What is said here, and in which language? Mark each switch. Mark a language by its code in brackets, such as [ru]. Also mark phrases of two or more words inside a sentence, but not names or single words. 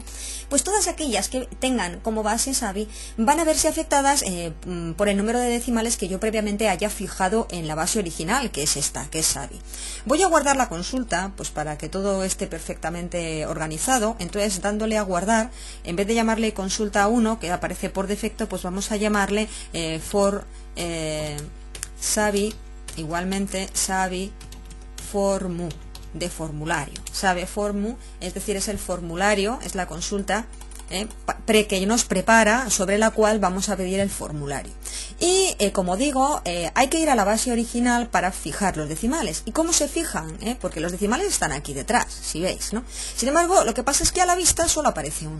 [es] Pues todas aquellas que tengan como base Savi van a verse afectadas por el número de decimales que yo previamente haya fijado en la base original, que es esta, que es Savi. Voy a guardar la consulta pues para que todo esté perfectamente organizado. Entonces, dándole a guardar, en vez de llamarle consulta 1, que aparece por defecto, pues vamos a llamarle for Savi, igualmente Savi formu, de formulario. Savi formu, es decir, es el formulario, es la consulta que nos prepara, sobre la cual vamos a pedir el formulario. Y como digo, hay que ir a la base original para fijar los decimales. ¿Y cómo se fijan? Porque los decimales están aquí detrás, si veis, ¿no? Sin embargo, lo que pasa es que a la vista solo aparece uno.